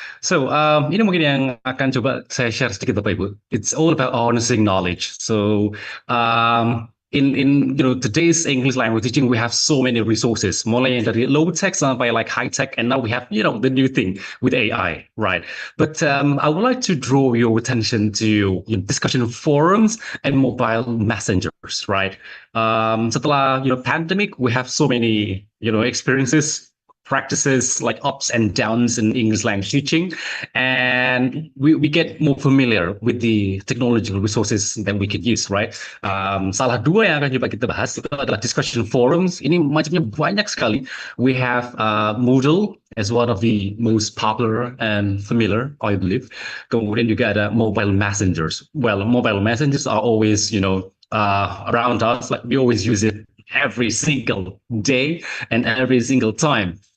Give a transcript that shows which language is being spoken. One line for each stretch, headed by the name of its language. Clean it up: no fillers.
Indonesian: So, ini mungkin yang akan coba saya share sedikit Bapak Ibu.
English: It's all about harnessing knowledge. So, in today's English language teaching, we have so many resources,
Indonesian: mulai dari
English: low tech
Indonesian: sampai
English: high tech, and now we have the new thing with AI, right? But I would like to draw your attention to discussion forums and mobile messengers, right?
Indonesian: Setelah
English: pandemic, we have so many experiences, practices like ups and downs in English language teaching, and we get more familiar with the technological resources that we can use, right?
Indonesian: Salah dua yang akan coba kita bahas itu adalah discussion forums. Ini macamnya banyak sekali.
English: We have Moodle as one of the most popular and familiar, I believe.
Indonesian: Kemudian juga ada
English: mobile messengers. Well, mobile messengers are always, around us. Like we always use it every single day and every single time.